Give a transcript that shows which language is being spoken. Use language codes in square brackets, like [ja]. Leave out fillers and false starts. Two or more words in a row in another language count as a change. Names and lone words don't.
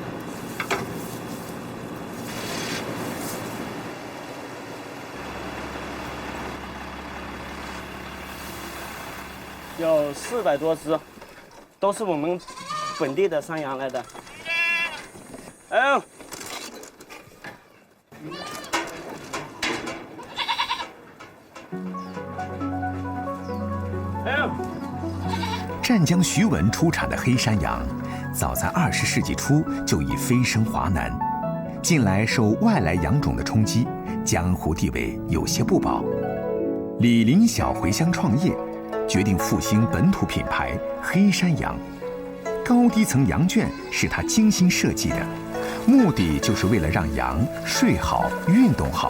[zh] 有400多隻，都是我們本地的山羊來的。哎呦！哎呦！湛江徐聞出產的黑山羊，早在20 世紀初就已飛升華南，近來受外來羊種的衝擊，江湖地位有些不保。李林曉回鄉創業，決定復興本土品牌黑山羊。高低層羊圈是他精心設計的，目的就是為了讓羊睡好、運動好。